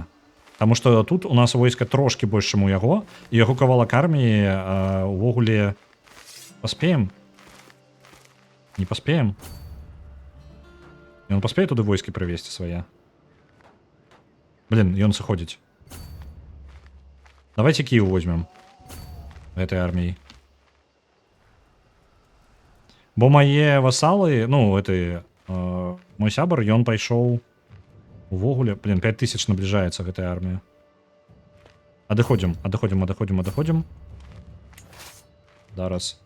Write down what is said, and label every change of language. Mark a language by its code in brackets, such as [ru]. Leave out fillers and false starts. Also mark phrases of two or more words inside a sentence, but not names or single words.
[be] Таму што тут у нас войска трошкі больш, чым у яго, і яго кавалак арміі увогуле паспеем? Не паспеем? Ён паспее туды войскі прывесці свае? Блин, ён сыходзіць. [ru] Давайте Киев возьмем. Этой армией. [be] Бо мае васалы, ну, этой, мой сябар, ён пайшоў увогуле, блин, 5000 наближаецца гэтая армія. Адыходзім. Зараз.